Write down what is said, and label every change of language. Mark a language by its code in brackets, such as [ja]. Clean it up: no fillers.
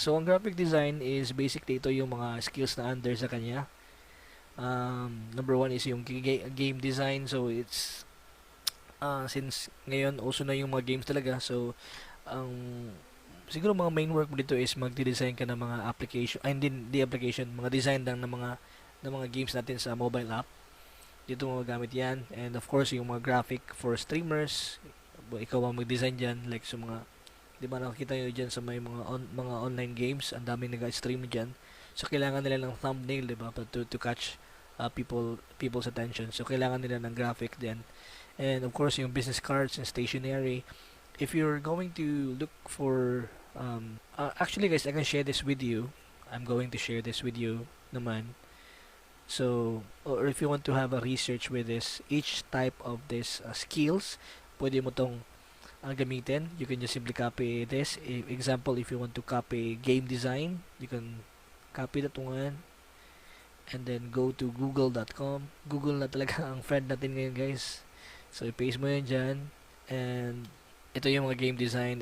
[tl] So ang graphic design is basically ito yung mga skills na under sa kanya. [en] Number 1 is yung game design. [tl] So it's since ngayon also na yung mga games talaga, so ang siguro mga main work mo dito is magde-design ka ng mga application, ay hindi application, mga design lang ng mga games natin sa mobile app. Dito mo magamit yan. And of course yung mga graphic for streamers, ikaw ang mag-design dyan, like sa mga, di ba nakikita nyo dyan sa may mga online games, ang daming nag-stream dyan. So kailangan nila ng thumbnail, di ba, [en] to catch people's attention. [tl] So kailangan nila ng graphic din. [en] And of course yung business cards and stationery. If you're going to look for actually guys, I can share this with you. I'm going to share this with you naman. So, or if you want to have a research with this, each type of this skills, [tl] pwede mo tong gamitin. [en] You can just simply copy this. Example, if you want to copy game design, you can copy that one and then go to google.com. [tl] Google na talaga ang friend natin ngayon, guys. So, i-paste mo yun dyan. And ito yung mga game design.